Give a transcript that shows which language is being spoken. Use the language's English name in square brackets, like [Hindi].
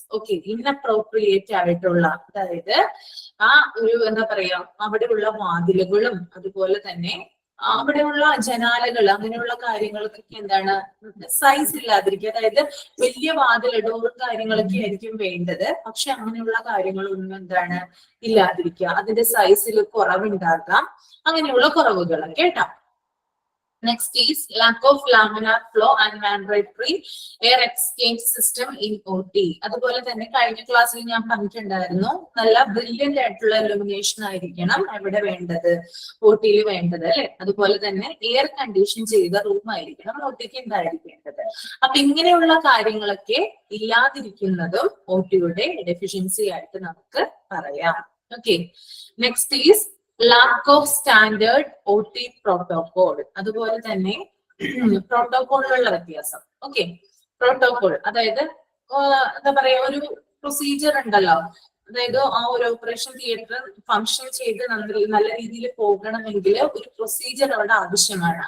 [Malayalam] Okay, inappropriate ആയിട്ടുള്ള, അതായത് ആ ഒരു എന്താ പറയാ അവിടെയുള്ള വാതിലുകളും അതുപോലെ തന്നെ അവിടെയുള്ള ജനാലകൾ അങ്ങനെയുള്ള കാര്യങ്ങൾക്കൊക്കെ എന്താണ് സൈസ് ഇല്ലാതിരിക്കുക. അതായത് വലിയ വാതിൽ ഡോർ കാര്യങ്ങളൊക്കെ ആയിരിക്കും വേണ്ടത്, പക്ഷെ അങ്ങനെയുള്ള കാര്യങ്ങളൊന്നും എന്താണ് ഇല്ലാതിരിക്കുക. അതിന്റെ സൈസിൽ കുറവുണ്ടാകാം, അങ്ങനെയുള്ള കുറവുകൾ കേട്ടോ. [English] Next is lack of laminar flow and mandatory air exchange system in OT. [Malayalam] അതുപോലെ തന്നെ കഴിഞ്ഞ ക്ലാസ്സിൽ ഞാൻ പറഞ്ഞിട്ടുണ്ടായിരുന്നു, നല്ല ബ്രില്യന്റ് ആയിട്ടുള്ള ഇലുമിനേഷൻ ആയിരിക്കണം എവിടെ വേണ്ടത്, OT-യിൽ വേണ്ടത് അല്ലെ. അതുപോലെ തന്നെ എയർ കണ്ടീഷൻ ചെയ്ത റൂം ആയിരിക്കണം OT-ക്ക് ഉണ്ടായിരിക്കേണ്ടത്. അപ്പൊ ഇങ്ങനെയുള്ള കാര്യങ്ങളൊക്കെ ഇല്ലാതിരിക്കുന്നതും OT-യുടെ ഡെഫിഷ്യൻസി ആയിട്ട് നമുക്ക് പറയാം. [English] Okay, next is lack of standard OT protocol. [Malayalam] അതുപോലെ തന്നെ പ്രോട്ടോകോളിലുള്ള വ്യത്യാസം. ഓക്കെ, പ്രോട്ടോകോൾ അതായത് എന്താ പറയാ ഒരു പ്രൊസീജിയർ ഉണ്ടല്ലോ. അതായത് ആ ഒരു ഓപ്പറേഷൻ തിയേറ്റർ ഫങ്ഷൻ ചെയ്ത് നല്ല രീതിയിൽ പോകണമെങ്കിൽ ഒരു പ്രൊസീജിയർ അവിടെ ആവശ്യമാണ്.